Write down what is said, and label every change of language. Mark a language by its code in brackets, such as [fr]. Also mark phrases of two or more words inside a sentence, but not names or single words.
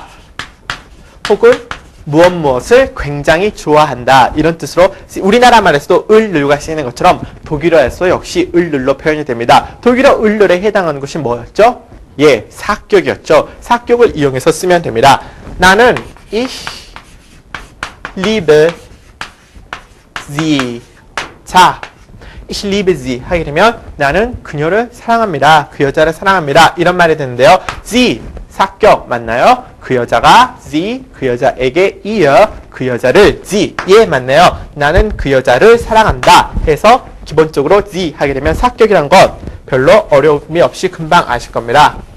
[ko] 혹은 무엇을 굉장히 좋아한다 이런 뜻으로 우리나라 말에서도 을늘가 쓰이는 것처럼 독일어에서 역시 을늘로 표현이 됩니다. 독일어 을늘에 해당하는 것이 뭐였죠? 예, 사격이었죠. 사격을 이용해서 쓰면 됩니다. [de] 나는 ich liebe sie. [ko] 자, [de] ich liebe sie [ko] 하게 되면 나는 그녀를 사랑합니다. 그 여자를 사랑합니다. 이런 말이 되는데요. sie 사격 맞나요? 그 여자가 sie, 그 여자에게 ihr, 그 여자를 sie. 예, 맞네요. 나는 그 여자를 사랑한다 해서 기본적으로 sie 하게 되면 사격이란 것 별로 어려움이 없이 금방 아실 겁니다.